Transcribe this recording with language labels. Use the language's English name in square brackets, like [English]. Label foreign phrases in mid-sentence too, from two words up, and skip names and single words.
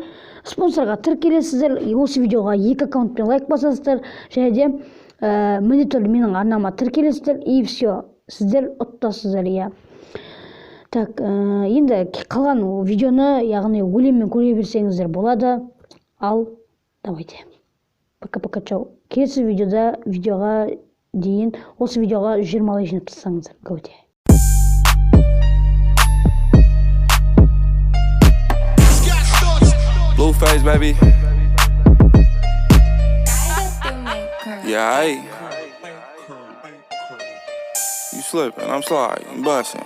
[Kazakh] Спонсорға тіркелесіздер, осы видеоға 2 аккаунтпен лайк басасыздар, және де міндетті менің арнама тіркелесіздер, [Russian] и все, [Kazakh] сіздер ұттасыздар. Так, енді қалған видеоны, яғни өлеммен көре берсеңіздер болады. [Russian] Ал, давайте. Пока-пока, чау. [Kazakh] Келесі видеоға дейін, осы видеоға 20 лайк жинап тастаңыздар. Гауде. [English] Blueface, baby. Yeah, aight. You slipping, I'm sliding, bustin'.